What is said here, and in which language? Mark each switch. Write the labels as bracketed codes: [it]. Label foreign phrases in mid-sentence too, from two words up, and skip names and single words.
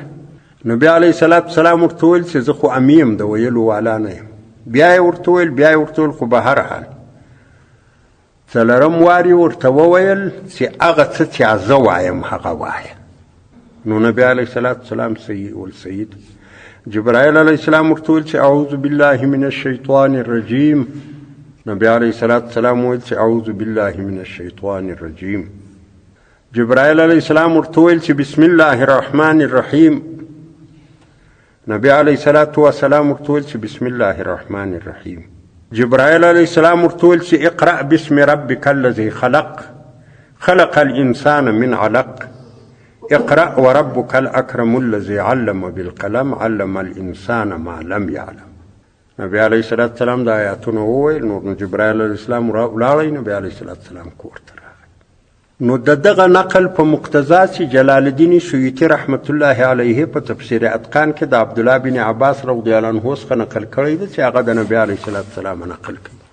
[ps] نبی [ar] علیه الصلاة والسلام [ps] ورته ویل چې زه خو امیم د ویلو والا نه یم. بیا یې ورته ویل خو به هر حال څلرم وار یې ورته وویل چې هغه څه چې زه وایم هغه وایه. نو نبی [ar] علیه الصلاة والسلام [ps] سید جبرائیل [ar] علیه السلام [ps] ورته ویل چې [ar] اعوذ بالله من الشیطان الرجیم، [ps] نبی [ar] علیه السلام [ps] ویل چې [ar] اعوذ بالله من الشیطان الرجیم. [ps] جبرائیل [ar] علیه السلام [ps] ورته ویل چې [ar] بسم الله الرحمن الرحیم. [ps] نبی [ar] علیه السلام [ps] ورته ویل چې [ar] بسم الله الرحمن الرحیم. جبرائیل علیه السلام [ps] ورته ویل چې [ar] اقرأ باسم ربک الذی خلق خلق الانسان من علق اقرأ وربك الأكرم الذي علم بالقلم علم الإنسان ما لم يعلم. [ps] نبی [ar] علیه السلام [ps] د آیاتونو وویل. نو جبرائیل [ar] علیه السلام [ps] ولاړی، نبی [ar] علیه السلام [ps] کور ته راغی. نو د دغه نقل په مقتضا چې جلال الدین سیوطي رحمت الله علیه په تفسیر اتقان کې د عبدالله بن عباس [ar] رضی الله عنه [ps] څخه نقل کړی دی چې هغه د نبی [ar] علیه السلام [ps] نقل کوي.